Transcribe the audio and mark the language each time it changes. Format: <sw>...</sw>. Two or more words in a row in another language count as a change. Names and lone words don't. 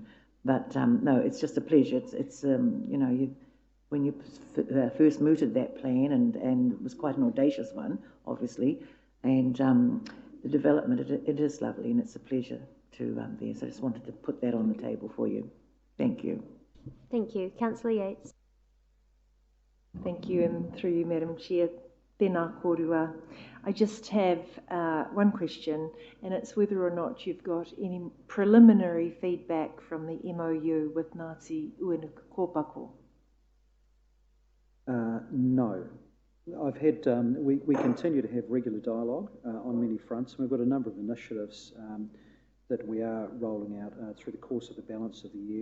<en>But no, it's just a pleasure. It's you know, when you first mooted that plan, and it was quite an audacious one, obviously, and the development, it is lovely, and it's a pleasure to there. So I just wanted to put that on the table for you. Thank you. Thank you. Councillor Yates. Thank you, and through you, Madam Chair,</en> <mi>tēnā kōrua.</mi> <en>I just have one question, and it's whether or not you've got any preliminary feedback from the MOU with Ngāti Uenuku Kōpako. No. I've had, we continue to have regular dialogue on many fronts, and we've got a number of initiatives that we are rolling out through the course of the balance of the year.</en>